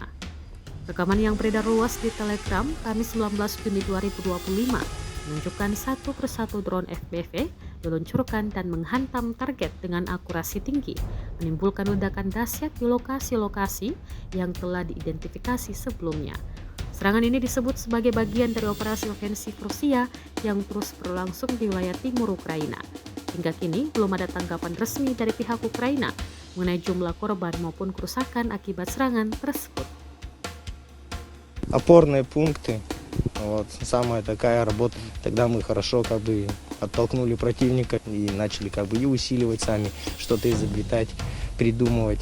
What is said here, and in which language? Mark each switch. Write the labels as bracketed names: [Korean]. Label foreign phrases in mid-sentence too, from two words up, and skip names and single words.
[Indonesian] Rekaman yang beredar luas di Telegram Kamis 19 Juni 2025 menunjukkan satu persatu drone FPV diluncurkan dan menghantam target dengan akurasi tinggi, menimbulkan ledakan dahsyat di lokasi-lokasi yang telah diidentifikasi sebelumnya. Serangan ini disebut sebagai bagian dari operasi ofensif Rusia yang terus berlangsung di wilayah timur Ukraina. Hingga kini belum ada tanggapan resmi dari pihak Ukraina mengenai jumlah korban maupun kerusakan akibat serangan tersebut. [Russian] Опорные пункты, вот самая такая работа. Тогда мы хорошо оттолкнули противника и начали и усиливать сами, что-то изобретать, придумывать.